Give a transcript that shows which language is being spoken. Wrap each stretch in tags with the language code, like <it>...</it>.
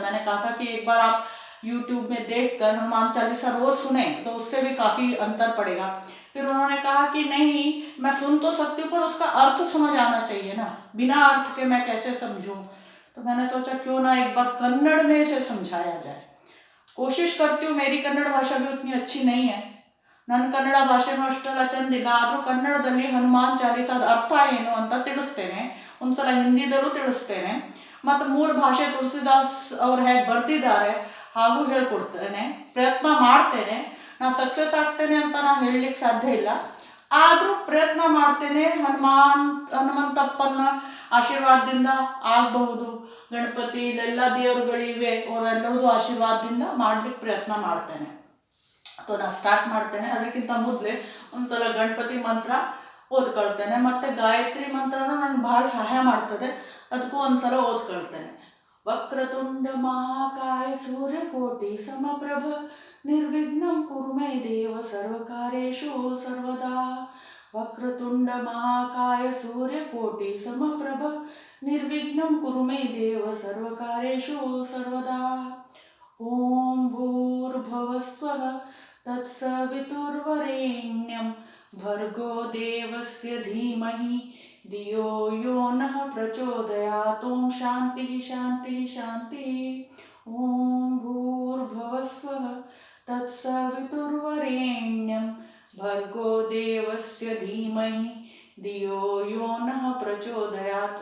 <hi>मैंने कहा था कि एक बार आप यूट्यूब में देख कर हनुमान चालीसा रोज सुने तो उससे भी काफ़ी अंतर पड़ेगा। फिर उन्होंने कहा कि नहीं, मैं सुन तो सकती हूँ पर उसका अर्थ समझ आना चाहिए ना, बिना अर्थ के मैं कैसे समझूं। तो मैंने सोचा क्यों ना एक बार कन्नड़ में इसे समझाया जाए। कोशिश करती हूँ, मेरी कन्नड़ भाषा भी उतनी अच्छी नहीं है।</hi> <kn>ನನ್ನ ಕನ್ನಡ ಭಾಷೆನೂ ಅಷ್ಟೆಲ್ಲ ಚಂದಿಲ್ಲ, ಆದರೂ ಕನ್ನಡದಲ್ಲಿ ಹನುಮಾನ್ ಚಾಲೀಸಾದ ಅರ್ಥ ಏನು ಅಂತ ತಿಳಿಸ್ತೇನೆ, ಒಂದ್ಸಲ ಹಿಂದಿದಲ್ಲೂ ತಿಳಿಸ್ತೇನೆ, ಮತ್ತು ಮೂಲ ಭಾಷೆ ತುಳಸಿದಾಸ್ ಅವ್ರು ಹೇಗೆ ಬರೆದಿದ್ದಾರೆ ಹಾಗೂ ಹೇಳ್ಕೊಡ್ತೇನೆ, ಪ್ರಯತ್ನ ಮಾಡ್ತೇನೆ. ನಾನು ಸಕ್ಸಸ್ ಆಗ್ತೇನೆ ಅಂತ ನಾನು ಹೇಳಲಿಕ್ಕೆ ಸಾಧ್ಯ ಇಲ್ಲ, ಆದರೂ ಪ್ರಯತ್ನ ಮಾಡ್ತೇನೆ. ಹನುಮಂತಪ್ಪನ ಆಶೀರ್ವಾದದಿಂದ ಆಗಬಹುದು. ಗಣಪತಿ ಇಲ್ಲೆಲ್ಲ ದೇವರುಗಳಿವೆ, ಅವರೆಲ್ಲರದು ಆಶೀರ್ವಾದದಿಂದ ಮಾಡ್ಲಿಕ್ಕೆ ಪ್ರಯತ್ನ ಮಾಡ್ತೇನೆ. तो ನಾನು ಸ್ಟಾರ್ಟ್ ಮಾಡ್ತೇನೆ. ಅದಕ್ಕಿಂತ ಮೊದಲೇ ಒಂದ್ಸಲ ಗಣಪತಿ ಮಂತ್ರ ಓದ್ಕೊಳ್ತೇನೆ, ಮತ್ತು ಗಾಯತ್ರಿ ಮಂತ್ರನೂ ನನಗೆ ಭಾಳ ಸಹಾಯ ಮಾಡ್ತದೆ, ಅದಕ್ಕೂ ಒಂದ್ಸಲ ಓದ್ಕೊಳ್ತೇನೆ.</kn> <sa>ವಕ್ರತುಂಡ ಮಹಾಕಾಯ ಸೂರ್ಯಕೋಟಿ ಸಮಪ್ರಭ ನಿರ್ವಿಘ್ನಂ ಕುರು ಮೇ ದೇವ ಸರ್ವಕಾರ್ಯೇಷು ಸರ್ವದಾ. ವಕ್ರತುಂಡ ಮಹಾಕಾಯ ಸೂರ್ಯಕೋಟಿ ಸಮಪ್ರಭ ನಿರ್ವಿಘ್ನಂ ಕುರು ಮೇ ದೇವ ಸರ್ವಕಾರ್ಯೇಷು ಸರ್ವದಾ. ಓಂ ಭೂರ್ಭುವಸ್ವಃ तत्सवितुर्वरेण्यं भर्गो देवस्य धीमहि धियो यो नः प्रचोदयात्. ओम शांति शांति शांति. ओम भूर्भुवस्वः तत्सवितुर्वरेण्यं भर्गो देवस्य धीमहि धियो यो नः प्रचोदयात्.</sa>